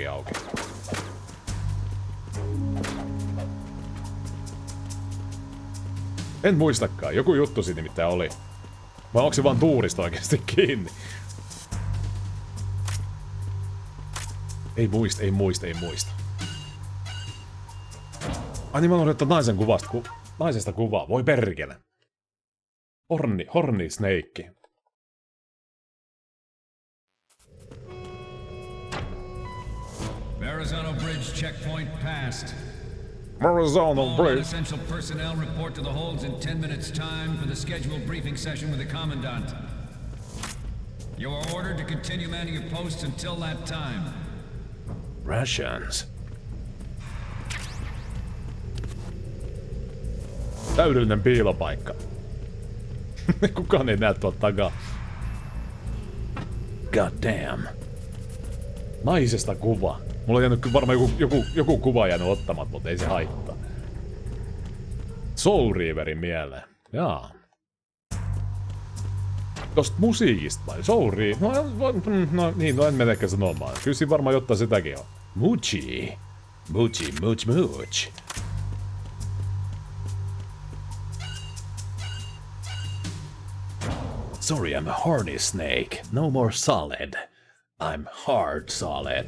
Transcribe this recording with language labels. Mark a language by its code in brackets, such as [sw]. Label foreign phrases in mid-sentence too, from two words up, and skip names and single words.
[fi] En muistakaan. Joku juttu siinä nimittäin oli. Vai onko se vaan tuurista oikeesti kiinni? Ei muista. Ai niin mä olen ottanut naisesta kuvaa. Voi perkele. [en] Horny Snake. Verrazano Bridge checkpoint passed. Verrazano Bridge. All essential personnel report to the holds in 10 minutes time for the scheduled briefing session with the commandant. You are ordered to continue manning your posts until that time. Rations. [fi] Täydellinen piilopaikka. Kukaan ei näe tuolta takaa. [en] God damn. [fi] Naisesta kuva. Mulla on jäänyt varmaan joku kuva jäänyt ottamat, mutta ei se haittaa. Soul Reaverin mieleen. Jaa. Tosta musiikista vai? Soul Reaver... No en mene ehkä sanomaan. Kyllä siinä varmaan jotain sitäkin on. [en] Much. Sorry, I'm a horny snake. No more solid. I'm hard solid.